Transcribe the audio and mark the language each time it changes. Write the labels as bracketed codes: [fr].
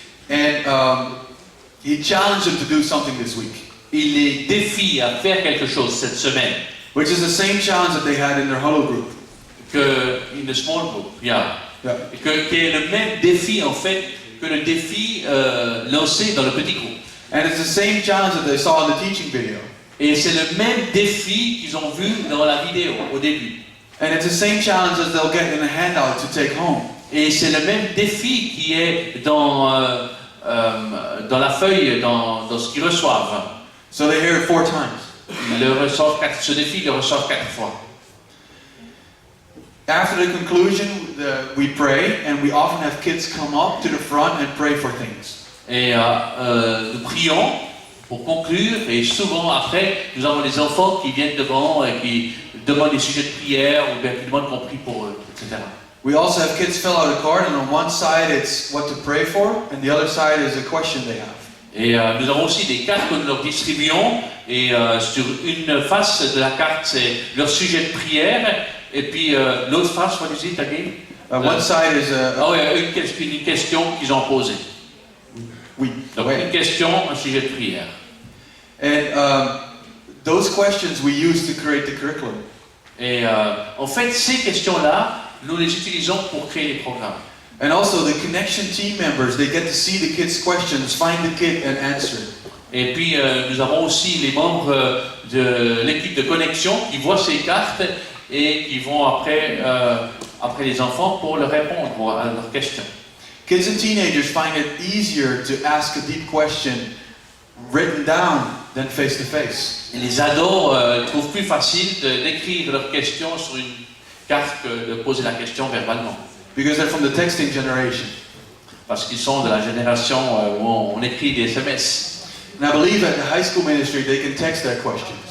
[en] And he challenged them to do something this week, [fr] Il les défie à faire quelque chose cette semaine. [en] which is the same challenge that they had in their huddle group. In the small group, yeah. Yeah. [fr] Qui est le même défi en fait que le défi lancé dans le petit groupe. [en] And it's the same challenge that they saw in the teaching video. [fr] Et c'est le même défi qu'ils ont vu dans la vidéo au début. [en] And it's the same challenge that they'll get in a handout to take home. [fr] Et c'est le même défi qui est dans la feuille, dans ce qu'ils reçoivent. [en] So they hear it 4 times. [fr] Ce défi, ils le reçoivent 4 fois. [en] After the conclusion, we pray, and we often have kids come up to the front and pray for things. [fr] Et nous prions pour conclure, et souvent après, nous avons des enfants qui viennent devant et qui demandent des sujets de prière, ou bien qui demandent qu'on prie pour eux, etc. [en] We also have kids fill out a card, and on one side it's what to pray for, and the other side is a question they have. [fr] Et nous avons aussi des cartes que nous leur distribuons, et sur une face de la carte, c'est leur sujet de prière, et puis l'autre face, [en] what is it again? One side is [fr] une question qu'ils ont posée. Oui. Donc une question, un sujet de prière. [en] And those questions we use to create the curriculum. [fr] Et en fait, ces questions-là, nous les utilisons pour créer les programmes. [en] And also the connection team members, they get to see the kids' questions, find the kid and answer. [fr] Et puis nous avons aussi les membres de l'équipe de connexion qui voient ces cartes et qui vont après les enfants pour leur répondre à leurs questions. [en] Kids and teenagers find it easier to ask a deep question written down than face to face. [fr] Et les ados trouvent plus facile d'écrire leurs questions sur une carte que de poser la question verbalement. [en] Because they're from the texting generation. [fr] Parce qu'ils sont de la génération où on écrit des SMS. [en] And I believe at the high school ministry they can text their questions.